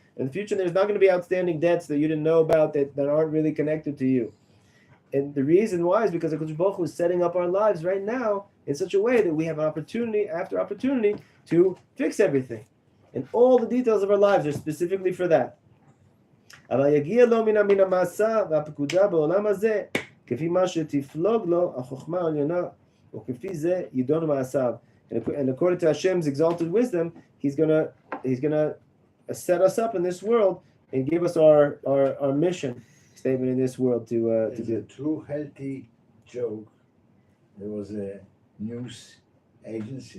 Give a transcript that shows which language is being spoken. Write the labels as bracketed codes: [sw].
[en] In the future, there's not going to be outstanding debts that you didn't know about that aren't really connected to you. And the reason why is because HaKadosh Baruch Hu is setting up our lives right now in such a way that we have opportunity after opportunity to fix everything, and all the details of our lives are specifically for that. [he] אבל יגיע לו מן המעשה והפקודה בעולם הזה, כפי מה שתפלוג לו החוכמה העליונה, וכפי זה ידון מעשיו. [en] And according to Hashem's exalted wisdom, he's gonna set us up in this world and give us our mission statement in this world to do. A true healthy joke. There was a news agency.